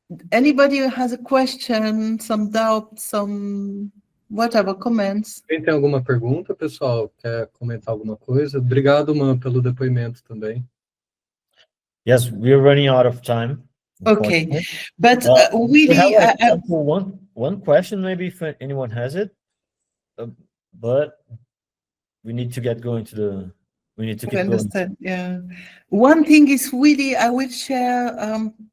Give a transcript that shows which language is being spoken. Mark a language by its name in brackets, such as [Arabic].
[English] Anybody who has a question, some doubt, some whatever comments? [Portuguese] Quem tem alguma pergunta, pessoal? Quer comentar alguma coisa? Obrigado, Man, pelo depoimento também. [English] Yes, we're running out of time. Okay, but we really, have time for one question, maybe if anyone has it, but we need to get going to the. We need to keep going. Yeah, one thing is really, I will share.